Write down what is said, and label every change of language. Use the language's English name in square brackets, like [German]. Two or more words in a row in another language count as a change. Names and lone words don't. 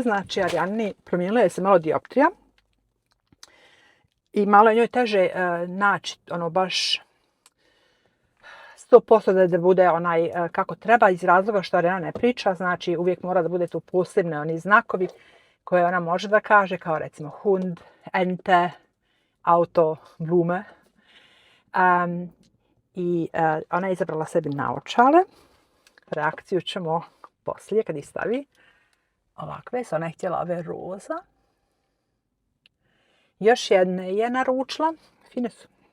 [Bosnian] Znači, Arijanini promijenila je se malo dioptrija. I malo je njoj teže naći, baš 100% da bude kako treba, iz razloga što Arijana ne priča, znači uvijek mora da bude tu posebne oni znakovi koje ona može da kaže, kao recimo [German] hund, ente, auto, blume. [Bosnian] Ona je izabrala sebi naočale. Reakciju ćemo poslije kad ih stavi. Ovakve, ona je htjela ove roza. Još jedne je naručila. Fine su.